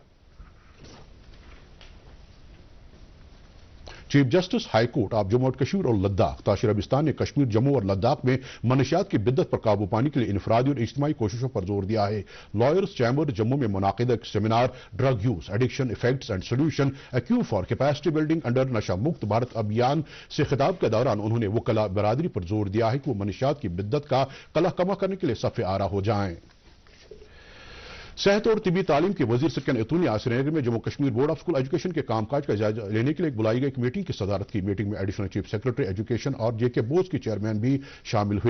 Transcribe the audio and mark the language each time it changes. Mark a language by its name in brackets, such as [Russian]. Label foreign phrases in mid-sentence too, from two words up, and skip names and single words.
[Urdu] چیف جسٹس ہائی کورٹ آف جموں و کشمیر اور لداخ تاشر ابستان نے کشمیر، جموں اور لداخ میں منشیات کی بدت پر قابو پانے کے لیے انفرادی اور اجتماعی کوششوں پر زور دیا ہے. لائرز چیمبر جموں میں منعقدہ ایک سیمینار ڈرگ یوز، ایڈکشن افیکٹس اینڈ سولوشن، ایکیو فار کیپیسٹی بلڈنگ انڈر نشہ مکت بھارت ابھیان سے خطاب کے دوران انہوں نے وکلاء برادری پر زور دیا ہے کہ وہ منشیات کی بدت کا قلع کما کرنے کے لیے صف آرا ہو جائیں. صحت اور طبی تعلیم کے وزیر سکین اتو نے آج سری نگر میں جموں کشمیر بورڈ آف اسکول ایجوکیشن کے کام کاج کا جائزہ لینے کے لیے بلائی گئی ایک میٹنگ کی صدارت کی. میٹنگ میں ایڈیشنل چیف سیکرٹری ایجوکیشن اور جے کے بوس کی چیئرمین بھی شامل ہوئے.